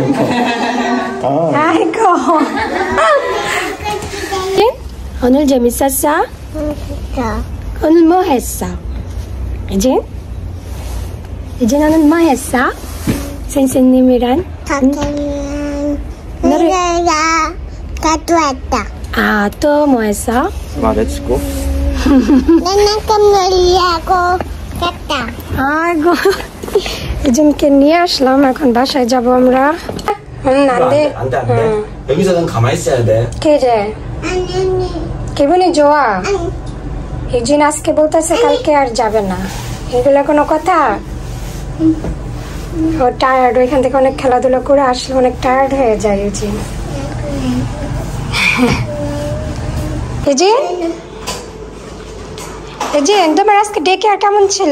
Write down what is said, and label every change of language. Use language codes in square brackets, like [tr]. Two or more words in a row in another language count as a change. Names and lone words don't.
[ko] 아이고. 오늘 재밌었어? 오늘 뭐 했어? 이제 너는 뭐 했어? 선생님이랑? 내가 가져왔다. 아, 또 뭐 했어? 마, [en] let's go. [ko] 나는 놀이하고 갔다. 아이고. 이진께 [bn] নিয়ে আসলাম, এখন বাসায় যাব আমরা। [ko] 안 돼. 안 돼. 여기서는 가만히 있어야 돼. 그래. 아니. 기분이 좋아. [bn] ইজিন আজকে বলতেছে কালকে আর যাবে না। এগুলো কোনো কথা? ও টায়ার্ড, ওইখান থেকে অনেক খেলাধুলা করে আসলে অনেক টায়ার্ড হয়ে যায় ইজিন। ইজিন তোমার আজকে [en] day care [bn] কেমন ছিল?